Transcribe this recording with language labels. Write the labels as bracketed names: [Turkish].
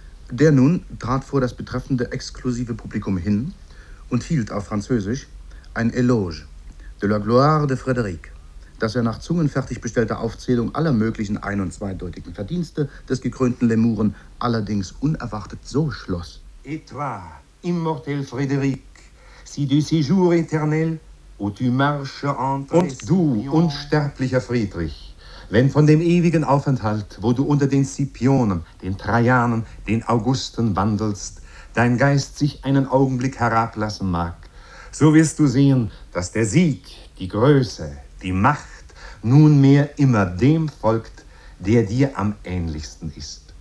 [German] Der nun trat vor das betreffende exklusive Publikum hin und hielt auf Französisch ein [French] Éloge de la gloire de Frédéric, [German] das er nach zungenfertig bestellter Aufzählung aller möglichen ein- und zweideutigen Verdienste des gekrönten Lemuren allerdings unerwartet so schloss. [French] Et toi, immortel Frédéric, si du séjour éternel, où tu marches entre... [German] Und du, unsterblicher Friedrich, wenn von dem ewigen Aufenthalt, wo du unter den Scipionen, den Trajanen, den Augusten wandelst, dein Geist sich einen Augenblick herablassen mag, so wirst du sehen, dass der Sieg, die Größe, die Macht nunmehr immer dem folgt, der dir am ähnlichsten ist.